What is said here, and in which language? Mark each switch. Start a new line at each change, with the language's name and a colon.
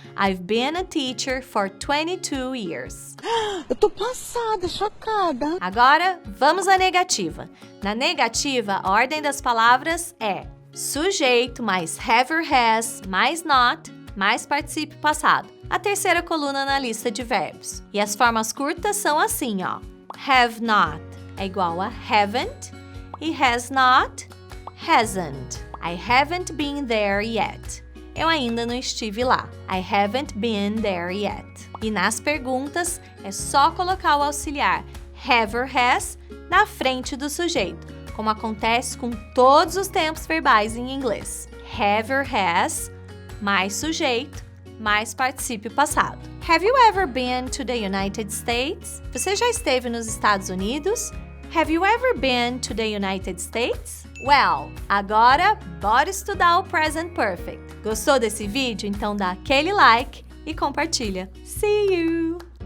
English: I've been a teacher for 22 years.
Portuguese: Eu tô passada, chocada. Agora, vamos à negativa. Na negativa, a ordem das palavras é sujeito mais have or has mais not mais particípio passado. A terceira coluna na lista de verbos. E as formas curtas são assim, ó. Have not é igual a haven't e has not, hasn't.
English: I haven't been there yet.
Portuguese: Eu ainda não estive lá.
English: I haven't been there yet.
Portuguese: E nas perguntas, é só colocar o auxiliar have or has na frente do sujeito, como acontece com todos os tempos verbais em inglês. Have or has, mais sujeito, mais particípio passado.
English: Have you ever been to the United States?
Portuguese: Você já esteve nos Estados Unidos?
English: Have you ever been to the United States?
Portuguese: Well, agora bora estudar o Present Perfect. Gostou desse vídeo? Então dá aquele like e compartilha.
English: See you!